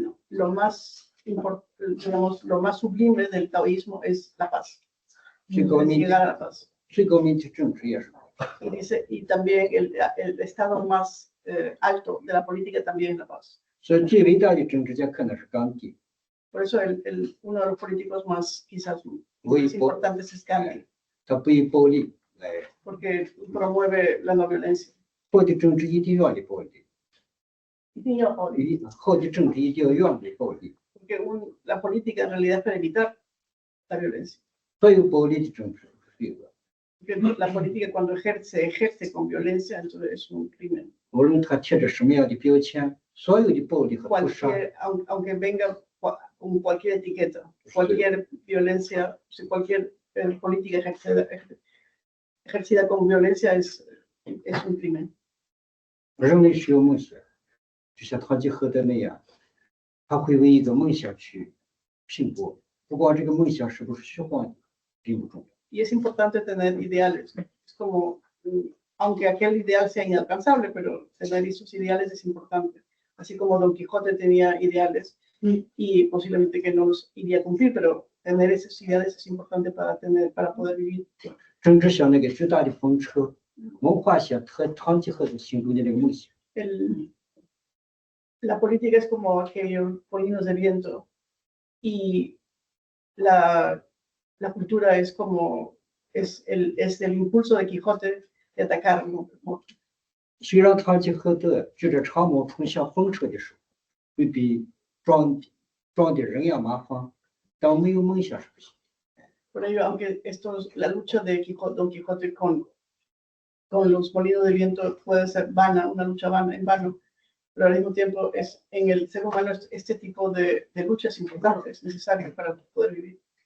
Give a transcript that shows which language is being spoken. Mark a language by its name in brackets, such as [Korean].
[Spanish] Lo más digamos, lo más sublime del taoísmo es la paz. Llegar a la paz. [Chinese] 最高明的政治也是。 [Spanish] Y también el estado más alto de la política también es la paz. [Chinese] 所以最伟大的政治家可能是甘地。 [Spanish] Por eso uno de los políticos más quizás más importantes es Gandhi. [Chinese] 他不以暴力来。 [Spanish] Porque promueve la no violencia. [Chinese] 好的政治一定要的暴力。一定要暴力。好的政治一定要远离暴力。 [Spanish] Porque la política en realidad es para evitar la violencia. [Chinese] 所有暴力的政治是罪恶。 [Spanish] Porque la política cuando ejerce con violencia, entonces es un crimen. [Chinese] 无论他贴着什么样的标签，所有的暴力和屠杀， [Spanish] Aunque venga con cualquier etiqueta, cualquier violencia, cualquier política ejercida con violencia es un crimen. [Chinese] 人类是有梦想，就像堂吉诃德那样，他会为一个梦想去拼搏，不管这个梦想是不是虚幻的，并不重要。 [Spanish] Y es importante tener ideales. Es como, aunque aquel ideal sea inalcanzable, pero tener esos ideales es importante. Así como Don Quijote tenía ideales y posiblemente que no los iría a cumplir, pero tener esos ideales es importante para poder vivir. [Chinese] 政治像那个巨大的风车，文化像堂吉诃德心中的那个梦想。 [Spanish] La política es como aquellos molinos de viento y la cultura es como es el impulso de Quijote de atacar, ¿no? [Chinese] 虽然堂吉诃德举着长矛冲向风车的时候，会被撞得人仰马翻，但没有梦想是不行。 [Spanish] Por ello, aunque la lucha de Don Quijote con los molinos de viento puede ser vana, una lucha vana, en vano, pero al mismo tiempo en el ser humano este tipo de lucha es importante, es necesario para poder vivir.